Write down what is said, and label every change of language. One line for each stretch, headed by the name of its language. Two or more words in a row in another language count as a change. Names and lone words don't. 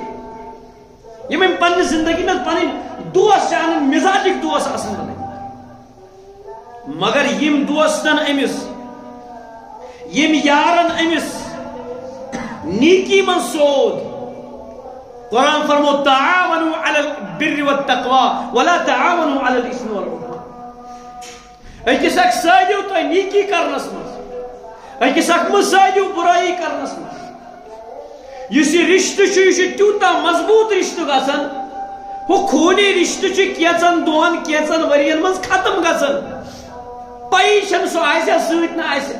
Kashmiri: یم أمۍ پننہِ زندگی منٛز پنٕنۍ دوس چھِ انان مزاجِک دوس آسان بنٲوِتھ مگر یم دوستن أمِس یم یارن أمِس نیکی منٛز سود. قرآن فرمو
Arabic: تعاونوا على البر والتقوى ولا تعاونوا على الاثم والعدوان.
Kashmiri: أکِس اکھ سٲدِو تُہۍ نیکی کرنس منٛز أکِس اکھ مہ سٲدِو بُرٲیی کرنس منٛز. یُس یہِ رشتہٕ چھُ یہِ چھُ تیوٗتاہ مضبوط رشتہٕ گژھان ہُہ خوٗنی رشتہٕ چھُ کینٛژن دۄہن کینٛژن ؤرین منٛز ختم گژھان پَیی چھنہٕ سُہ آسیا سۭتۍ نہ آسیا.